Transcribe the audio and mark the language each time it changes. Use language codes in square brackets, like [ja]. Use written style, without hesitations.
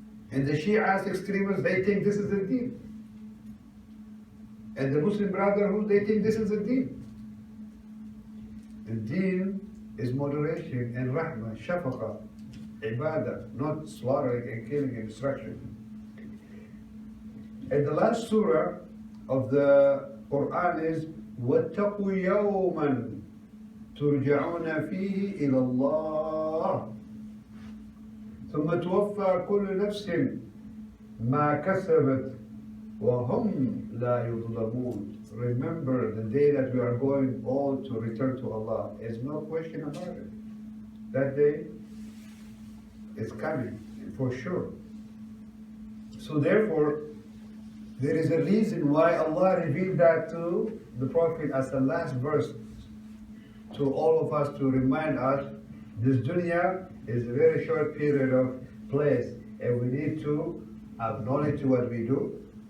[en] And the Shias extremists, they think this is the deen. And the Muslim Brotherhood, they think this is the deen. The deen is moderation and rahmah, shafaqa, ibadah, not slaughtering and killing and destruction. And the last surah of the Quran is [ar] وَاتَّقُوا يَوْمًا تُرْجَعُونَ فِيهِ إِلَى اللَّهِ ثُمَّ تُوَفَّى كُلُّ نَفْسٍ مَا كَسَبَتْ وَهُمْ لَا يُظْلَمُونَ. [en] Remember the day that we are going all to return to Allah. There's no question about it. That day is coming, for sure. So therefore, there is a reason why Allah revealed that to the Prophet as the last verse to all of us, to remind us this dunya is a very short period of place, and we need to acknowledge what we do.